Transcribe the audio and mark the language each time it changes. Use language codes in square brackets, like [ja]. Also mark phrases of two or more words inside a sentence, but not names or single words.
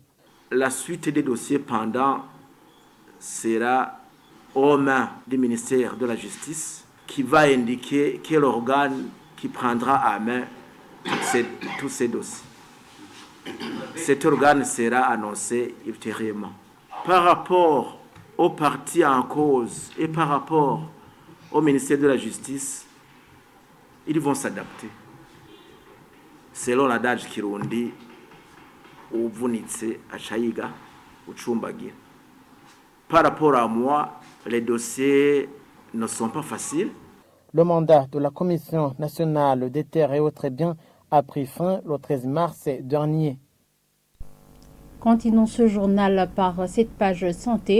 [fr] La suite des dossiers pendants sera aux mains du ministère de la Justice qui va indiquer quel organe qui prendra à main tous ces dossiers. Cet organe sera annoncé ultérieurement. Par rapport aux parties en cause et par rapport au ministère de la Justice, ils vont s'adapter. Selon l'adage Kirundi, [rn] uvunitse achayiga uchumbagira. [fr] Par rapport à moi, les dossiers ne sont pas faciles. Le mandat de la Commission nationale des terres et autres biens a pris fin le 13 mars dernier. Continuons ce journal par cette page santé.